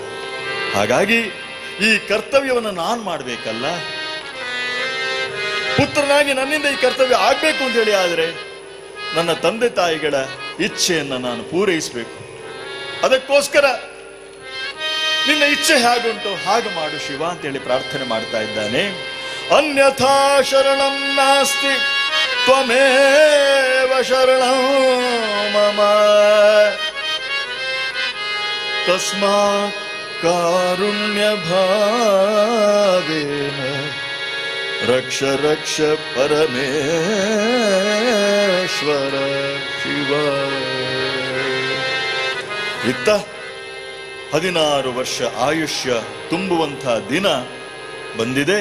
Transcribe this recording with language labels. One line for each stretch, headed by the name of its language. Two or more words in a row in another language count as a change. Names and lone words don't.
Kannada: ಹಾಗಾಗಿ ಈ ಕರ್ತವ್ಯವನ್ನು ನಾನು ಮಾಡಬೇಕಲ್ಲ, ಪುತ್ರನಾಗಿ ನನ್ನಿಂದ ಈ ಕರ್ತವ್ಯ ಆಗ್ಬೇಕು ಅಂತ ಹೇಳಿ ಆದರೆ ನನ್ನ ತಂದೆ ತಾಯಿಗಳ ಇಚ್ಛೆಯನ್ನು ನಾನು ಪೂರೈಸಬೇಕು. ಅದಕ್ಕೋಸ್ಕರ ನಿನ್ನ ಇಚ್ಛೆ ಹೇಗುಂಟು ಹಾಗೆ ಮಾಡು ಶಿವ ಅಂತೇಳಿ ಪ್ರಾರ್ಥನೆ ಮಾಡ್ತಾ ಇದ್ದಾನೆ.
Sanskrit: ಅನ್ಯಥಾ ಶರಣಂ ನಾಸ್ತಿ ತ್ವಮೇವ ಶರಣಂ ಮಮ, ತಸ್ಮಾತ್ ಕಾರುಣ್ಯ ಭಾವೇನ ರಕ್ಷ ರಕ್ಷ ಪರಮೇಶ್ವರ ಶಿವ.
Kannada: ಇತ್ತ 16 ವರ್ಷ ಆಯುಷ್ಯ ತುಂಬುವಂಥ ದಿನ ಬಂದಿದೆ.